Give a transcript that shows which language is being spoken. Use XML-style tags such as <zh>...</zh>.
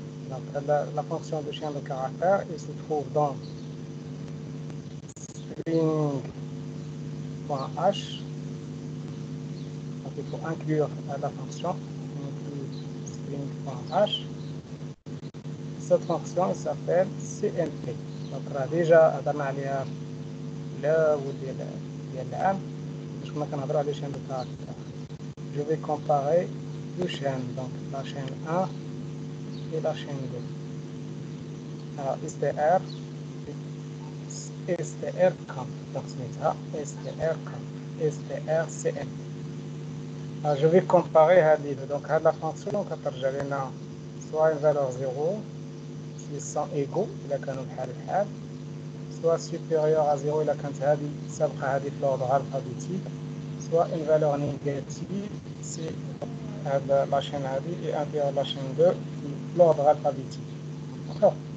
<fr>donc la fonction de chaîne de caractères elle se trouve dans string.h. donc il faut inclure la fonction string.h. cette fonction s'appelle CNP.</fr> <ar>donc déjà هضرنا عليها الاول ديال العام باش كنا كنهضروا على chaîne de caractères. je vais comparer</ar> <fr>deux chaînes, donc la chaîne 1 et la chaîne 2. Alors, STR camp, donc c'est ça, STR camp, STR CM. Alors, je vais comparer les deux. Donc, la fonction, donc, soit une valeur 0, s'ils sont égaux, إذا كانوا بحال بحال, soit supérieur à 0 إذا كانت هذه سابقة هذه في l'ordre alphabétique, soit une valeur négative si la chaîne هذه est inférieure à la chaîne 2 في l'ordre alphabétique. D'accord.</fr>